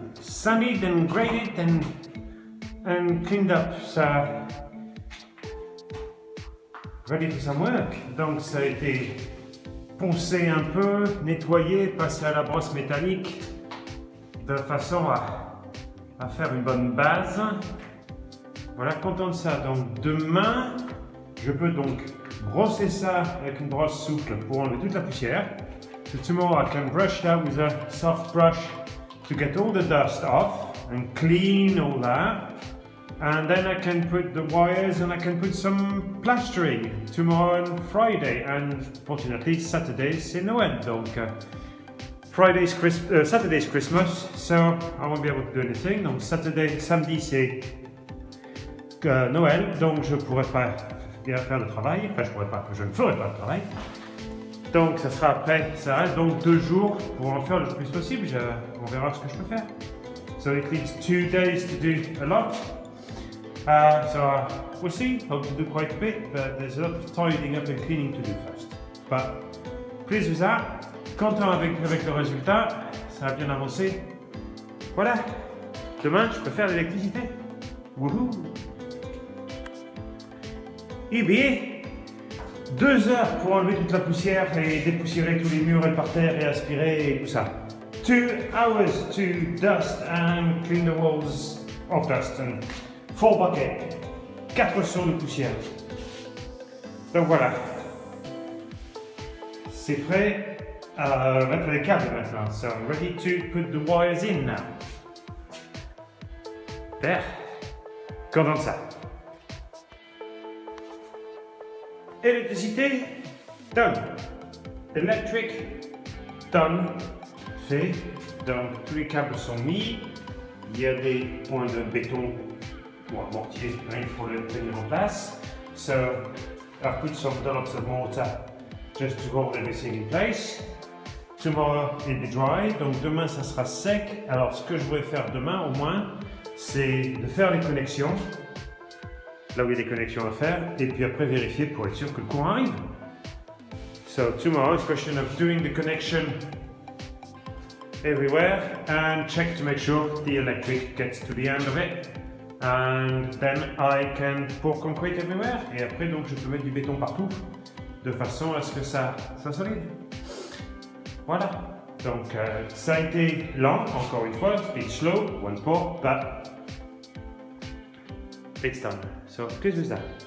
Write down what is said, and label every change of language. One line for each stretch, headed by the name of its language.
English: Sanded and graded and cleaned up. So, ready for some work.
French: Donc ça a été poncé un peu, nettoyé, passé à la brosse métallique de façon à faire une bonne base. Voilà, content de ça. Donc demain, je peux donc brosser ça avec une brosse souple pour enlever toute la poussière.
English: So tomorrow I can brush that with a soft brush to get all the dust off and clean all that. And then I can put the wires and I can put some plastering tomorrow and Friday. And fortunately Saturday
French: c'est Noël. Donc
English: Saturday's Christmas, so I won't be able to do anything.
French: Donc samedi c'est Noël, donc je pourrais pas bien faire le travail. Enfin je ne ferai pas le travail. Donc ça sera après, ça reste donc 2 jours pour en faire le plus possible. On verra ce que je peux faire.
English: So it leaves 2 days to do a lot. So we'll see. Hope to do quite a bit, but there's a lot of tidying up and cleaning to do first. But pleased with that.
French: Content avec le résultat. Ça a bien avancé. Voilà. Demain, je peux faire l'électricité. Wouhou! Eh bien, 2 heures pour enlever toute la poussière et dépoussiérer tous les murs et le parterre et aspirer et tout ça.
English: 2 hours to dust and clean the walls of dust and 4 buckets.
French: 4 seaux de poussière. Donc voilà. C'est prêt à mettre les câbles maintenant.
English: So I'm ready to put the wires in now.
French: Super. Content de ça.
English: Électricité, done. Electric, done. Fait.
French: Donc tous les câbles sont mis. Il y a des points de béton ou un mortier pour le tenir en place.
English: So I've put some dollars of mortar just to hold everything in place. Tomorrow it'll be dry,
French: donc demain ça sera sec. Alors ce que je voudrais faire demain au moins, c'est de faire les connexions, là où il y a des connexions à faire, et puis après vérifier pour être sûr que le courant arrive.
English: So tomorrow it's a question of doing the connection everywhere and check to make sure the electric gets to the end of it. And then I can pour concrete everywhere.
French: Et après donc je peux mettre du béton partout, de façon à ce que ça soit solide. Voilà, donc ça a été lent, encore une fois,
English: it's slow, once more, but it's done.
French: So, qu'est-ce que c'est ça?